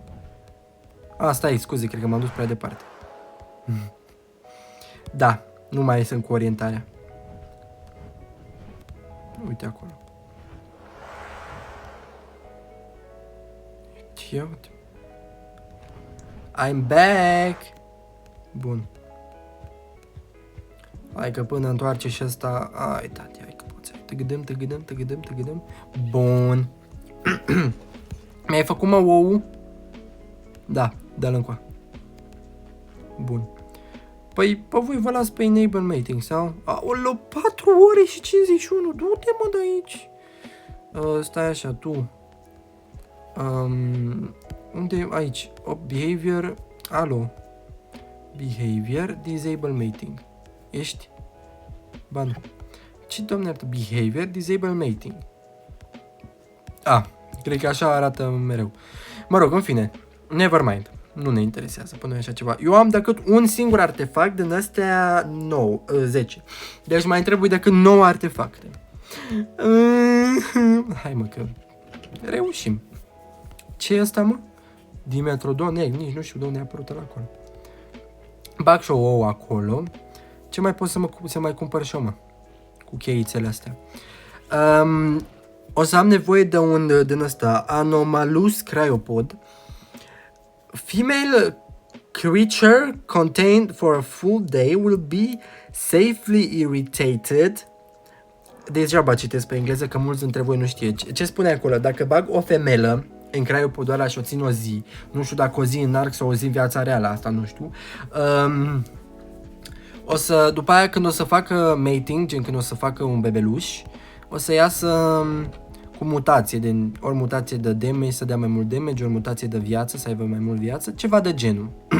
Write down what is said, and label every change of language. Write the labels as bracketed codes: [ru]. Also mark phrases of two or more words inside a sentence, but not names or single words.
[ro] Stai, scuze, cred că m-am dus prea departe. Da, nu mai sunt cu orientarea. Uite acolo. Ia uite. [en] I'm back! [ro] Bun. Hai că până întoarce și ăsta... Ai, tati, hai că poți. Tăgădăm. Bun. Mi-ai făcut, mă, ou? Da, dă-l încoa. Bun. Păi, pe voi vă las pe [en] Enable Mating, [ro] sau? Aoleu, 4 ore și 51, du-te, mă, de aici. Stai așa, tu. Unde, aici, behavior, alo. [en] Behavior, disable mating. [ro] Ești? Ba nu. Ce, doamne, arată? [en] Behavior, disable mating. [ro] Cred că așa arată mereu. Mă rog, în fine, [en] never mind. [ro] Nu ne interesează până așa ceva. Eu am decât un singur artefact din astea 10. Deci mai trebuie decât 9 artefacte. Hai, mă, că reușim. Ce e asta, mă? Dimetrodon, nici nu știu de unde a apărut ăla acolo. Bag și o ouă acolo. Ce mai pot să mai cumpăr și eu, mă? Cu cheițele astea. O să am nevoie de un din ăsta Anomalous Cryopod. [en] Female creature contained for a full day will be safely irritated. [ro] Degeaba citesc pe engleză că mulți dintre voi nu știe. Ce spune acolo? Dacă bag o femelă în cryopodul ăla și o țin o zi, nu știu dacă o zi în arc sau o zi în viața reală, asta nu știu. O să, după aia când o să facă mating, gen când o să facă un bebeluș, o să iasă cu mutație, ori mutație de damage să dea mai mult damage, ori mutație de viață să aibă mai mult viață, ceva de genul.